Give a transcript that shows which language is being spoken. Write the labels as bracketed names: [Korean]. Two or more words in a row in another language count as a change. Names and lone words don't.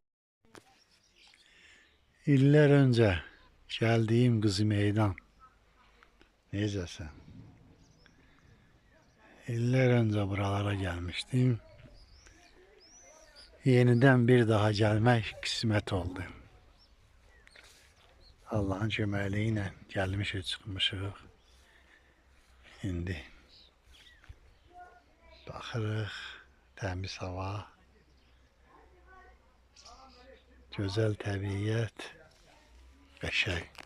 [Turkish] İller önce geldiğim Kız Meydan. [Azerbaijani] Necəsən? [Turkish] İller önce buralara gelmiştim. Yeniden bir daha gelmek kısmet oldu. [Azerbaijani] Allah'ın köməkliyi gelmişik, çıxmışıq. İndi baxırıq, təmiz hava, gözəl təbiət, qəşəng.